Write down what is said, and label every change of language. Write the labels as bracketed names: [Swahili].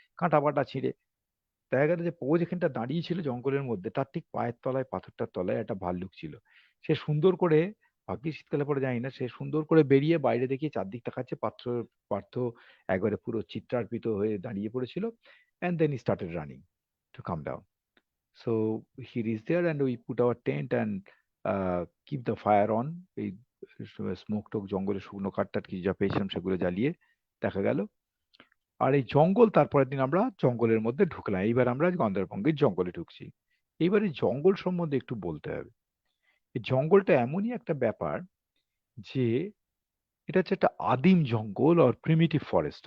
[Bangla] কাঁটা পাটা ছিঁড়ে দেখা গেল যে পো যেখানটা দাঁড়িয়ে ছিল জঙ্গলের মধ্যে, তার ঠিক পায়ের তলায়, পাথরটার তলায় একটা ভাল্লুক ছিল। সে সুন্দর করে, ভাগ্যি শীতকালে পরে জানি না, সে সুন্দর করে বেরিয়ে বাইরে দেখিয়ে চারদিক তাকাচ্ছে, পার্থ পার্থ একবারে পুরো চিত্রার্পিত হয়ে দাঁড়িয়ে পড়েছিল, [English] and then he started running to come down. So he reached there and we put our tent and keep the fire on. [Bangla] এই স্মোক টোক, জঙ্গলে শুকনো কাঠ টাঠ কিছু যা পেয়েছিলাম সেগুলো জ্বালিয়ে দেখা গেল। আর এই জঙ্গল, তারপরের দিন আমরা জঙ্গলের মধ্যে ঢুকলাম, এইবার আমরা গন্দারবঙ্গের জঙ্গলে ঢুকছি। এইবারে জঙ্গল সম্বন্ধে একটু বলতে হবে। এই জঙ্গলটা এমনই একটা ব্যাপার যে এটা হচ্ছে একটা আদিম জঙ্গল আর প্রিমিটিভ ফরেস্ট।